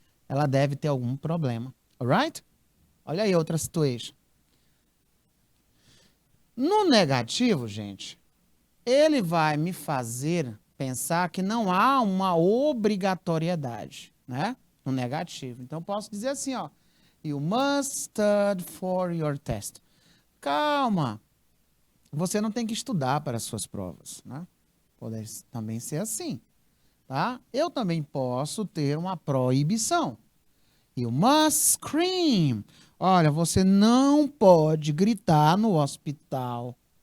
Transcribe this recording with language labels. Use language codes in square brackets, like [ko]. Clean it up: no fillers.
[pt] Ela deve ter algum problema. Alright? Olha aí outra situação. No negativo, gente, ele vai me fazer pensar que não há uma obrigatoriedade, né? no negativo. Então, eu posso dizer assim, ó. [en] You must study for your test. [pt] Calma. Você não tem que estudar para as suas provas, né? Pode também ser assim, tá? Eu também posso ter uma proibição. [en] You must scream. [pt] Olha, você não pode gritar no hospital.